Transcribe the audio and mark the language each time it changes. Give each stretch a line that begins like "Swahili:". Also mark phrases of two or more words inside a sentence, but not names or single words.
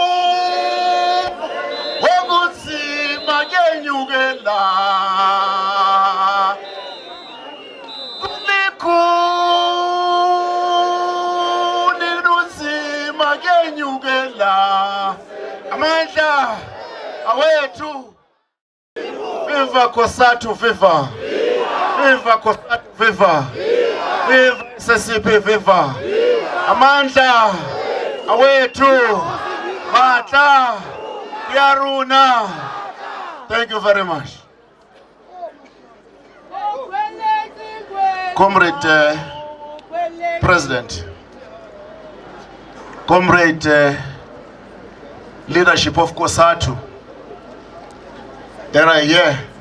Zulu: okunzima kenyukela kulikhulu kunzima kenyukela amandla awethu viva Kosatu viva viva Kosatu viva viva sesiphi viva amandla awethu matla kuyaruna.
English: Thank you very much. Comrade President, Comrade leadership of Kosatu that are here,